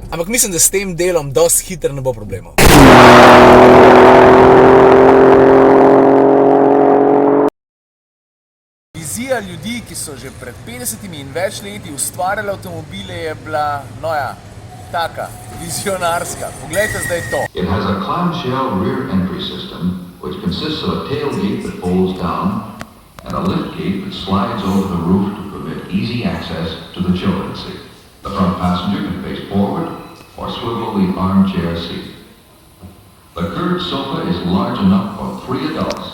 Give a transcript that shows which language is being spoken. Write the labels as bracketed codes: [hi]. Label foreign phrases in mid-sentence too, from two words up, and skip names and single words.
[sl] Ampak mislim, da s tem delom dosti hiter ne bo problemov. Vizija ljudi, ki so že pred 50 in več leti ustvarjali avtomobile, je bila, no ja, taka, vizionarska. Poglejte zdaj to. [en] It has a clamshell rear entry system, which consists of a tailgate that folds down and a liftgate that slides over the roof to permit easy access to the children's seat. The front passenger can face forward or swivel the armchair seat. The curved sofa is large enough for 3 adults.